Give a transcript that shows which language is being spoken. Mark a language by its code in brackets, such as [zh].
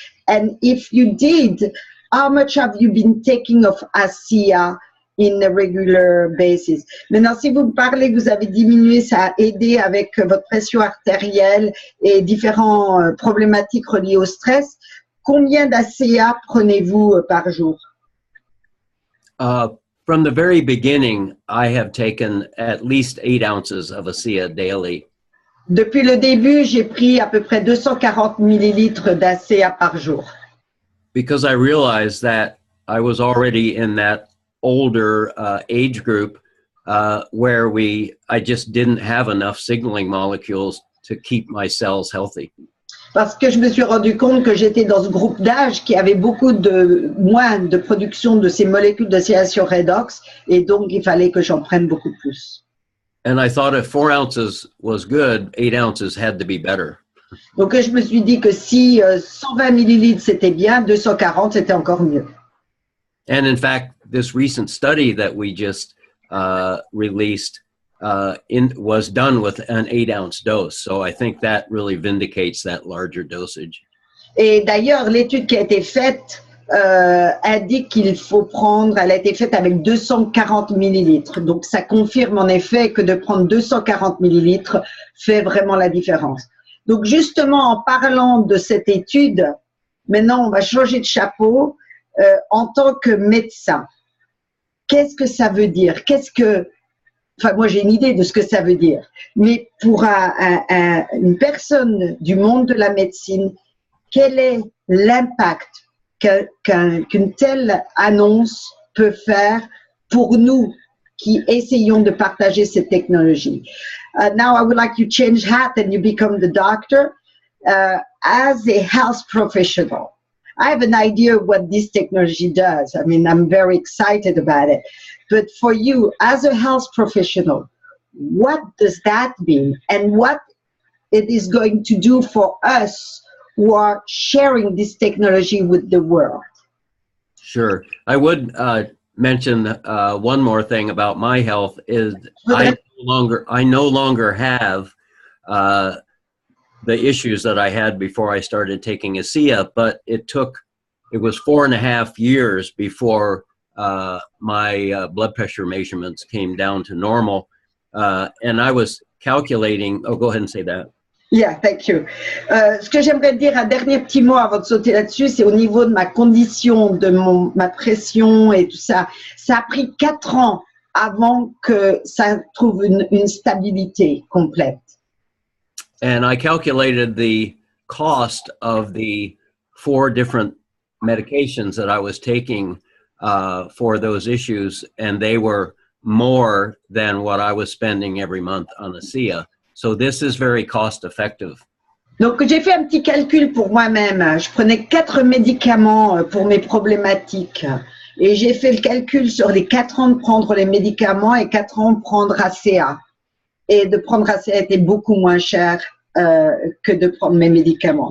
[en] And if you did, how much have you been taking of ASEA in a regular basis? [fr] Maintenant, si vous me parlez que vous avez diminué, ça a aidé avec votre pression artérielle et différentes problématiques reliées au stress, combien d'ASEA prenez-vous par jour? [en] From the very beginning, I have taken at least 8 ounces of ASEA daily. [fr] Depuis le début, j'ai pris à peu près 240 millilitres d'ASEA par jour. [en] Because I realized that I was already in that older age group where I just didn't have enough signaling molecules to keep my cells healthy. [fr] Parce que je me suis rendu compte que j'étais dans ce groupe d'âge qui avait moins de production de ces molécules d'oscillation redox, et donc il fallait que j'en prenne beaucoup plus. [en] And I thought if 4 ounces was good, 8 ounces had to be better. [fr] Donc je me suis dit que si 120 millilitres c'était bien, 240 c'était encore mieux. [en] And in fact, this recent study that we just released was done with an 8-ounce dose. So I think that really vindicates that larger dosage. [fr] Et d'ailleurs, l'étude qui a été faite indique qu'il faut prendre, elle a été faite avec 240 millilitres. Donc, ça confirme en effet que de prendre 240 millilitres fait vraiment la différence. Donc, justement, en parlant de cette étude, maintenant, on va changer de chapeau en tant que médecin. Qu'est-ce que ça veut dire? Enfin, moi, j'ai une idée de ce que ça veut dire. Mais pour une personne du monde de la médecine, quel est l'impact qu'une telle annonce peut faire pour nous qui essayons de partager cette technologie? [en] Now I would like you to change hat and you become the doctor. As a health professional, I have an idea of what this technology does. I mean, I'm very excited about it. But for you, as a health professional, what does that mean? And what it is going to do for us who are sharing this technology with the world? Sure. I would mention one more thing about my health is I no longer have the issues that I had before I started taking ASEA, but it was 4.5 years before my blood pressure measurements came down to normal. And I was calculating, go ahead and say that. Yeah, thank you. [fr] Ce que j'aimerais dire, un dernier petit mot avant de sauter là-dessus, c'est au niveau de ma condition, de ma pression et tout ça. Ça a pris 4 ans avant que ça trouve une stabilité complète. [en] And I calculated the cost of the 4 different medications that I was taking for those issues, and they were more than what I was spending every month on ASEA. So this is very cost effective. [fr] Donc j'ai fait un petit calcul pour moi-même. Je prenais 4 médicaments pour mes problématiques. Et j'ai fait le calcul sur les 4 ans de prendre les médicaments et 4 ans de prendre ASEA. Et de prendre ASEA était beaucoup moins cher que de prendre mes médicaments.